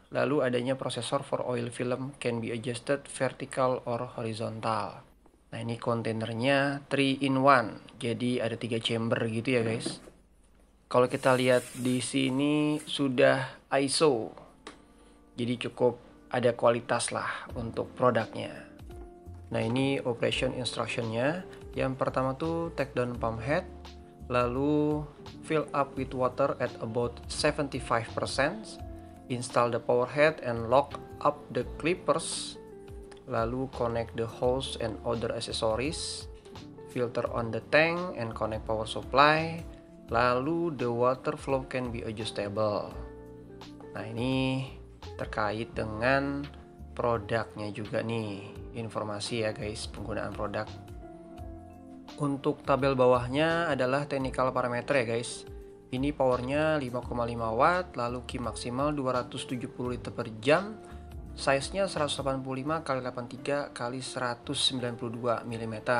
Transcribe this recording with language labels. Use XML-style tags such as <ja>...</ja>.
<id>Lalu adanya prosesor</id> <en>for oil film can be adjusted vertical or horizontal.</en> <id>Nah, ini kontainernya 3 in 1. Jadi ada 3 chamber gitu ya guys. Kalau kita lihat di sini sudah ISO. Jadi cukup ada kualitas lah untuk produknya. Nah, ini operation instructionnya. Yang pertama tuh</id> <en>take down pump head, lalu fill up with water at about 75%, install the power head and lock up the clippers, lalu connect the hose and other accessories, filter on the tank and connect power supply, lalu the water flow can be adjustable.</en> <id>Nah, ini terkait dengan produknya juga nih, informasi ya guys, penggunaan produk. Untuk tabel bawahnya adalah technical parameter ya guys. Ini powernya 5,5 watt, lalu Q maksimal 270 liter per jam, size nya 185 x 83 x 192 mm.</id>